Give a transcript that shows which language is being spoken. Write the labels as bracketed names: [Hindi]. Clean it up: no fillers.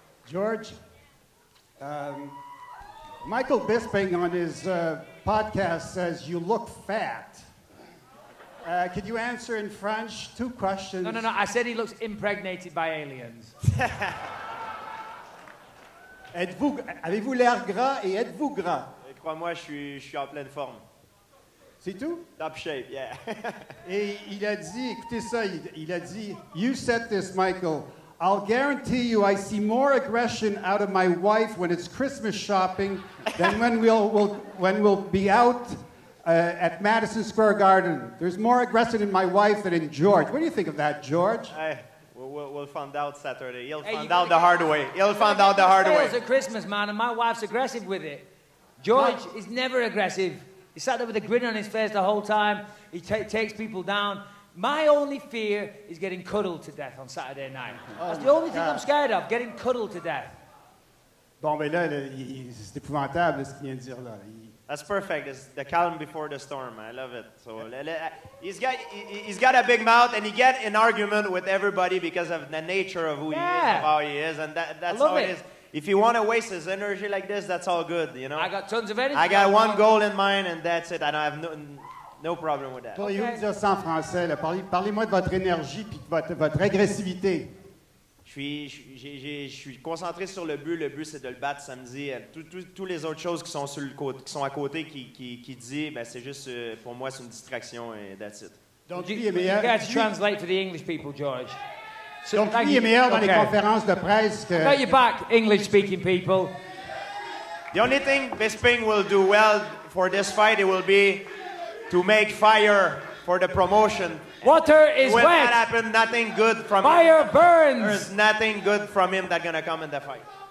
[English] George, Michael Bisping on his podcast says you look fat. Could you answer in French? 2 questions. No. I said he looks impregnated by aliens. [French] Avez-vous l'air gras et êtes-vous gras? Crois-moi, je suis en pleine forme. C'est tout? [English] Top shape, yeah. [French] Et il a dit, [English] écoutez ça, il a dit, you said this, Michael, I'll guarantee you I see more aggression out of my wife when it's Christmas shopping than when we'll be out at Madison Square Garden. There's more aggression in my wife than in George. What do you think of that, George? We'll find out Saturday. He'll find out the hard way. He'll find out the hard way. It's at Christmas, man, and my wife's aggressive with it. George is never aggressive. He sat there with a grin on his face the whole time. He takes people down. My only fear is getting cuddled to death on Saturday night. That's the only thing I'm scared of, getting cuddled to death. [French] Bon, ben là, c'est épouvantable ce qu'il vient de dire là. [English] That's perfect. It's the calm before the storm. I love it. So he's got a big mouth, and he get in argument with everybody because of the nature of who he is, of how he is, and that's how it is. If you want to waste his energy like this, that's all good, you know. I got tons of energy. I got one goal in mind, and that's it. And I have no problem with that. [French] Pourriez-vous me dire ça en français? Parlez-moi de votre énergie puis de votre agressivité. Je suis concentré sur le but. Le but, c'est de le battre samedi. Toutes les autres choses qui sont sur le côté, qui sont à côté, qui dit, ben c'est juste pour moi, c'est une distraction et [English] that's it. [French] Donc lui est meilleur. [English] You got to translate for the English people, George. So, [French] donc lui est meilleur dans les conférences de presse que. [English] Got your back, English-speaking people. The only thing Bisping will do well for this fight, it will be to make fire for the promotion. Water is when When that happens, nothing good from fire him. Burns. There's nothing good from him that's gonna come in the fight.